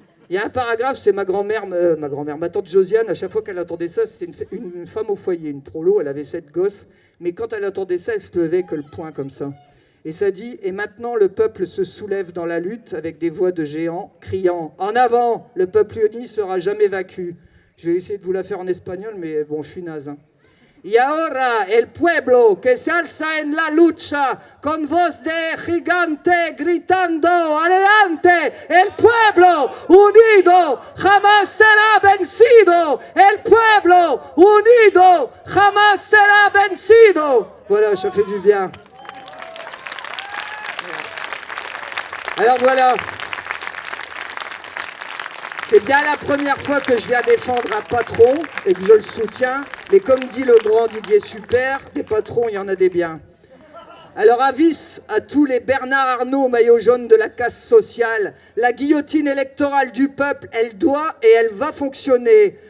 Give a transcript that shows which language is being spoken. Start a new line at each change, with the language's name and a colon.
French: Il y a un paragraphe, c'est ma tante Josiane, à chaque fois qu'elle entendait ça, c'était une femme au foyer, une prolo, elle avait 7 gosses, mais quand elle entendait ça, elle se levait que le poing comme ça. Et ça dit, et maintenant le peuple se soulève dans la lutte avec des voix de géants, criant, en avant, le peuple uni sera jamais vaincu. Je vais essayer de vous la faire en espagnol, mais bon, je suis naze. Hein.
Spanish: Y ahora el pueblo que se alza en la lucha con voz de gigante gritando, adelante, el pueblo unido jamás será vencido, el pueblo unido jamás será vencido.
French: Voilà, ça fait du bien. Alors voilà, c'est bien la première fois que je viens défendre un patron et que je le soutiens, Mais comme dit le grand Didier Super, des patrons, il y en a des biens. Alors avis à tous les Bernard Arnault maillot jaune de la casse sociale, la guillotine électorale du peuple, elle doit et elle va fonctionner.